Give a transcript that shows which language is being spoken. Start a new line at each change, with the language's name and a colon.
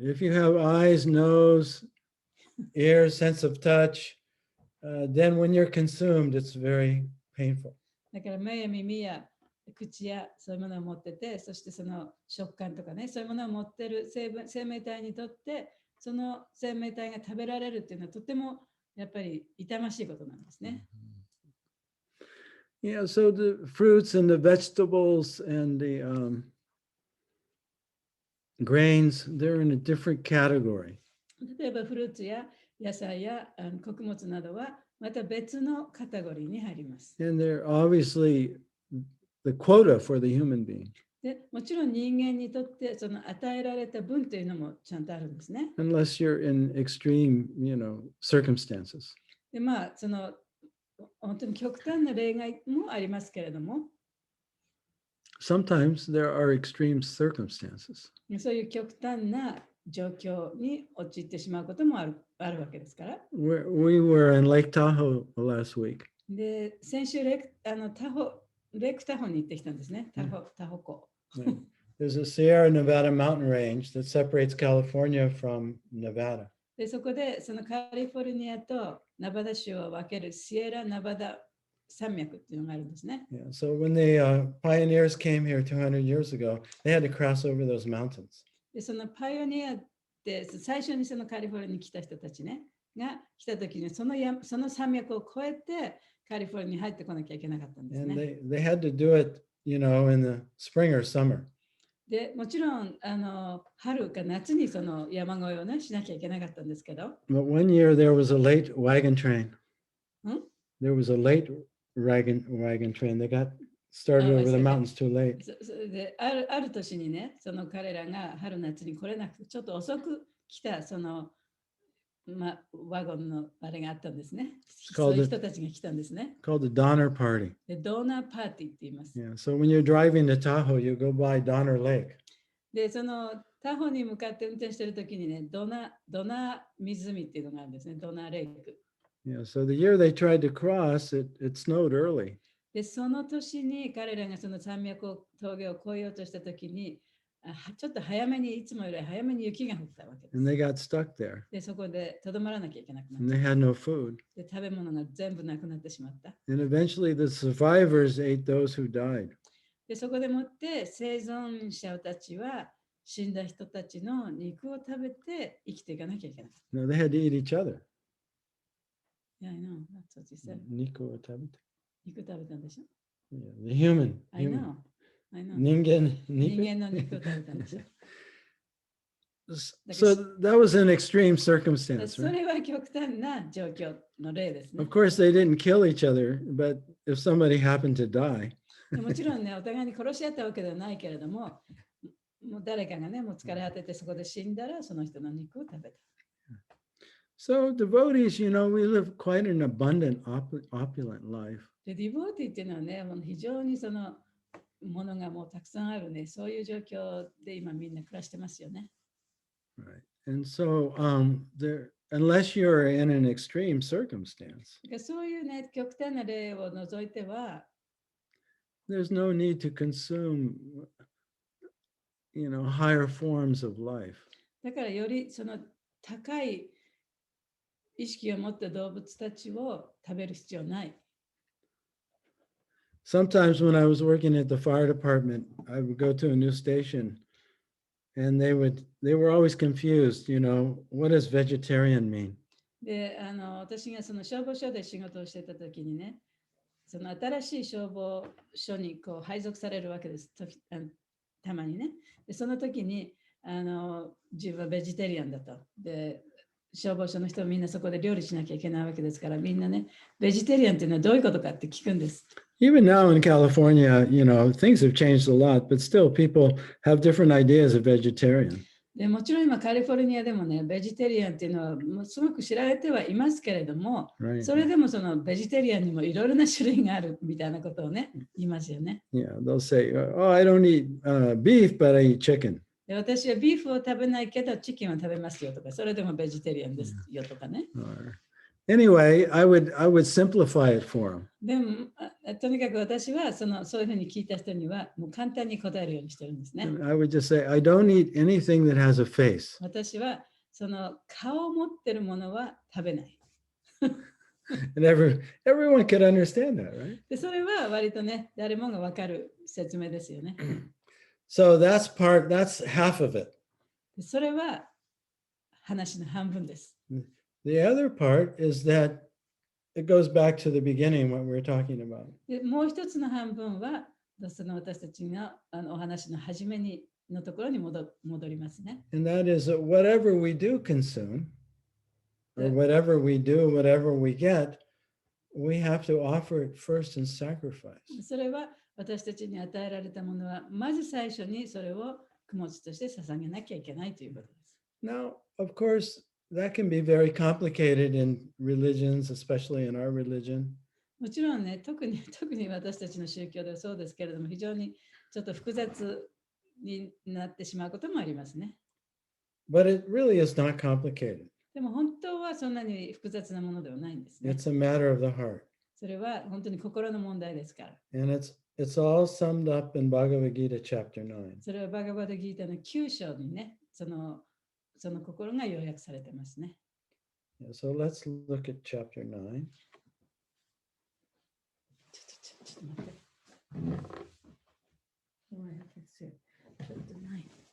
English: If you have eyes, nose, ears, sense of touch, then when you're consumed, it's very painful.
Japanese: だから目や耳や口やそういうものを持ってて、そしてその食感とかね、そういうものを持ってる生命体にとって、その生命体が食べられるっていうのはとてもやっぱり痛ましいことなんですね。
English: Yeah, so the fruits and the vegetables and the grains, they're in a different category.
Japanese: 例えばフルーツや野菜や穀物などはまた別のカテゴリーに入ります。
English: And they're obviously the quota for the human being.
Japanese: でもちろん人間にとってその与えられた分というのもちゃんとあるんですね。
English: Unless you're in extreme, circumstances.
Japanese: で、その本当に極端な例外もありますけれども、
English: Sometimes there are extreme circumstances.
Japanese: そういう極端な状況に陥ってしまうこともあるわけですから。
English: We were in Lake Tahoe last week.
Japanese: で、先週レクタホに行ってきたんですね。タホ湖。
English: There's a Sierra Nevada mountain range that separates California from Nevada.
Japanese: で、そこでそのカリフォルニアとナバダ州を分けるシエラ・ナバダ山脈っていうのがあるんですね。
English: Yeah, so when the pioneers came here 200 years ago, they had to cross over those mountains.
Japanese: で、そのパイオニアって最初にそのカリフォルニアに来た人たちね、が来た時にその山脈を越えてカリフォルニアに入ってこなきゃいけなかったんですね。
English: And they had to do it, in the spring or summer.
Japanese: で、もちろん春か夏にその山越えをねしなきゃいけなかったんですけど。
English: But one year there was a late wagon train. There was a late wagon train. They got started over the mountains too late.
Japanese: それである年にね、その彼らが春夏に来れなくてちょっと遅く来たそのワゴンのあれがあったんですね。そういう人たちが来たんですね。
English: Called the Donner Party.
Japanese: で、ドーナーパーティーって言います。
English: Yeah, so when you're driving to Tahoe, you go by Donner Lake.
Japanese: で、そのタホに向かって運転してるときにね、ドナー湖っていうのがあるんですね。ドナーレイク。
English: Yeah, so the year they tried to cross, it snowed early.
Japanese: で、その年に彼らがその山脈峠を越えようとしたときに、ちょっと早めに、いつもより早めに雪が降ったわけです。
English: And they got stuck there.
Japanese: で、そこでとどまらなきゃいけなくなっ
English: And
Japanese: た。
English: they had no food.
Japanese: で、食べ物が全部なくなってしまった。
English: And eventually the survivors ate those who died.
Japanese: で、そこでもって生存者たちは死んだ人たちの肉を食べて生きていかなきゃいけなかった。
English: No, they had to eat each other. Yeah, I know. That's what you said.
Japanese: 肉を食べて。肉食べたんでしょ？
English: Yeah, the human. I know. I know.
Japanese: 人間人間の肉を食べたんでしょ？
English: So that was an extreme circumstance,
Japanese: そ
English: right?
Japanese: れは極端な状況の例ですね
English: Of。 course, they didn't kill each other, but if somebody happened to die,
Japanese: もちろんね、お互いに殺し合ったわけではないけれども、もう誰かがね、もう疲れ果ててそこで死んだら、その人の肉を食べた。
English: so devotees, we live quite an abundant, opulent life.
Japanese: で、ディボーティっていうのはね、もう非常にそのものがもうたくさんあるね、そういう状況で今みんな暮らしてますよね。
English: Right. And so unless you're in an extreme circumstance,
Japanese: そういうね、極端な例を除いては、
English: there's no need to consume, higher forms of life.
Japanese: だからよりその高い意識を持った動物たちを食べる必要ない。
English: Sometimes when I was working at the fire department, I would go to a new station and they were always confused, what does vegetarian mean?
Japanese: で、私がその消防署で仕事をしてた時にね、その新しい消防署にこう配属されるわけです。たまにね。で、その時に自分はベジタリアンだと。で、消防署の人はみんなそこで料理しなきゃいけないわけですから、みんなね、ベジタリアンっていうのはどういうことかって聞くんです。
English: Even now in California, things have changed a lot, but still people have different ideas of vegetarian.
Japanese: でもちろん今カリフォルニアでもね、ベジタリアンっていうのはもうすごく知られてはいますけれども、
English: Right.
Japanese: それでもそのベジタリアンにもいろいろな種類があるみたいなことをね、言いますよね。
English: Yeah, they'll say, oh, I don't eat beef, but I eat chicken.
Japanese: で私はビーフを食べないけどチキンを食べますよとか、それでもベジタリアンですよとかね。
English: Anyway, I would simplify it for them.
Japanese: でもとにかく私はそういうふうに聞いた人にはもう簡単に答えるようにしてるんですね。
English: I would just say, I don't eat anything that has a face.
Japanese: 私はその顔を持ってるものは食べない。
English: And everyone could understand that, right?
Japanese: でそれは割とね、誰もが分かる説明ですよね。
English: So that's half of it.
Japanese: でそれは話の半分です。
English: The other part is that it goes back to the beginning, what we were talking about.
Japanese: でもう一つの半分は、その私たちのお話の初めのところに戻りますね。
English: And that is that whatever we do consume, or whatever we do, whatever we get, we have to offer it first in sacrifice.
Japanese: それは私たちに与えられたものは、まず最初にそれを供物として捧げなきゃいけないということです。
English: Now, of course, that can be very complicated in religions, especially in our religion.
Japanese: もちろんね、特に私たちの宗教ではそうですけれども、非常にちょっと複雑になってしまうこともありますね。
English: But it really is not complicated.
Japanese: でも本当はそんなに複雑なものではないんですね。
English: It's a matter of the heart.
Japanese: それは本当に心の問題ですから。
English: And it's all summed up in Bhagavad Gita chapter 9.
Japanese: それはバガバドギータの9章にね、その心が要約されてますね。
English: Yeah, so let's look at chapter 9.
Japanese: ちょっと待って。ちょっとない。